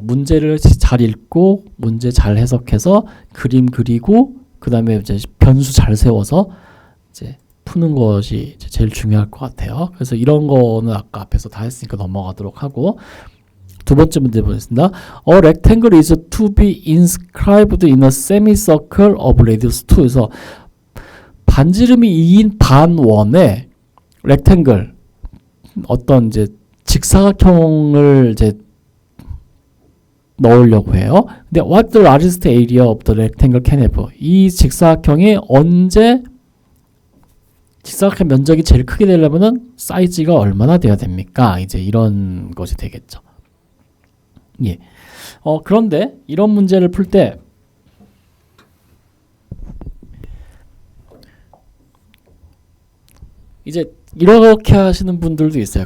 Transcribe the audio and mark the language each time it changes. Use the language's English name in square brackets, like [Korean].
[Korean] 문제를 잘 읽고 문제 잘 해석해서 그림 그리고 그 다음에 이제 변수 잘 세워서 이제 푸는 것이 이제 제일 중요할 것 같아요. 그래서 이런 거는 아까 앞에서 다 했으니까 넘어가도록 하고, 두 번째 문제 보겠습니다. [English] A rectangle is to be inscribed in a semicircle of radius 2. [Korean] 그래서 반지름이 2인 반원에 rectangle, 어떤 이제 직사각형을 이제 넣으려고 해요. [English] 근데 what the largest area of the rectangle can have? [Korean] 이 직사각형이 언제 직사각형 면적이 제일 크게 되려면은 사이즈가 얼마나 돼야 됩니까? 이제 이런 것이 되겠죠. 예. 그런데 이런 문제를 풀 때 이제 이렇게 하시는 분들도 있어요.